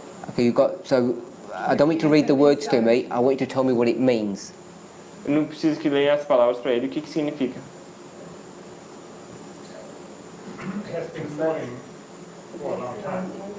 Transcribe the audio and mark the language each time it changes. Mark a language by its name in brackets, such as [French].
[English] Okay, so I don't want you to read the words to me. I want you to tell me what it means. [Portuguese] Eu não preciso que leia as palavras para ele. O que significa? [English] Has been falling for a long time.